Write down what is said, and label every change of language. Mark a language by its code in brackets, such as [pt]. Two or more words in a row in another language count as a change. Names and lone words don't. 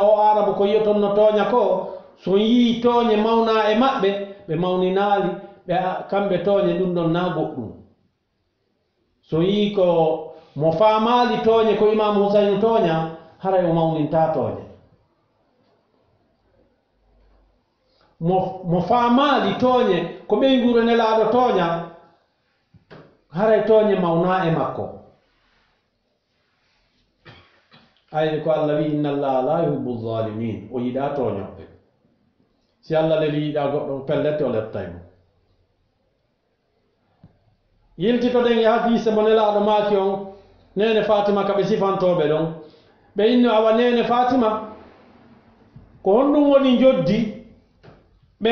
[ff] o arabu ko yiyoton no tooña ko so yii tooñe mawna e maɓɓe ɓe mawninaali ɓe kamɓe tooñe ɗum ɗon na goɗɗum so yii ko mo faamaali tooñe ko imamu husaynu tooña haray o mawninta tooñe mo faamaali tooñe ko ɓeyguro nelaaɗo tooña haray tooñe mawna e makko ayde ko Allah wi [ar] إن الله لا يحب الظالمين [ff] o yiɗa tooñoɓe si Allah leli yiɗa goɗɗo pellete o lettaymo yiltitoɗen e hadise mo nelaaɗo maaki on nene Fatima ka ɓe sifantoɓe ɗon ɓe inno awa nene Fatima ko honɗum woni joddi ɓe